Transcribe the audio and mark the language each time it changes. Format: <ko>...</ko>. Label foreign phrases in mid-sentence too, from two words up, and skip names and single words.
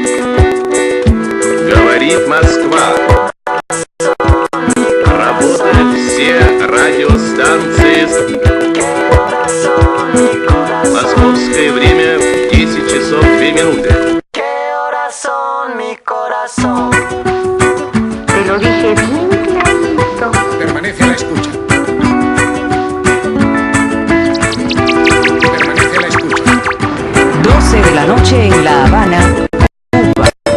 <ru>Говорит Москва. Работают все радиостанции. Московское время 10 часов 2 минуты.</ru> <es>Qué corazón, mi corazón. Te lo dije bien clarito. Permanece a la escucha. Permanece a la escucha. 12 de la noche en La Habana, Cuba.</es>